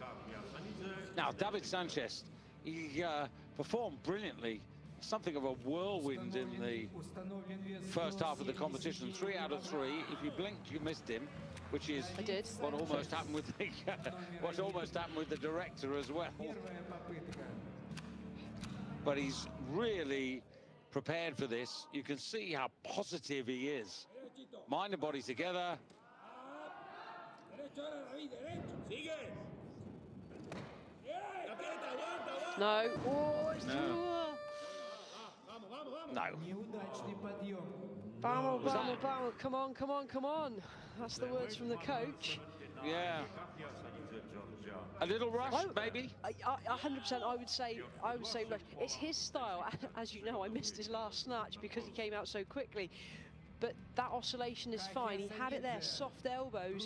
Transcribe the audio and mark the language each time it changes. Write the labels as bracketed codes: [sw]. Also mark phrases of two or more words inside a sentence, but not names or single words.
[en] Now, David Sanchez, he performed brilliantly. Something of a whirlwind in the first half of the competition. 3 out of 3. If you blinked, you missed him, which is I did. what almost happened with the what almost happened with the director as well. [ru] Первая попытка. [en] But he's really prepared for this. You can see how positive he is. Mind and body together. [es] Derecho, ahora, David, derecho. Sigue. Aprieta, aguanta, aguanta. [en] No. Oh, it's [es] Vamos. No. [ru] Неудачный подъем. [es] Vamos, [en] Was [es] vamos, [en] that- vamos. Come on. That's the words from the coach. Yeah. A little rush, Oh, maybe. 100%. I would say, rush. It's his style. As you know, I missed his last snatch because he came out so quickly. But that oscillation is fine. He had it there, soft elbows.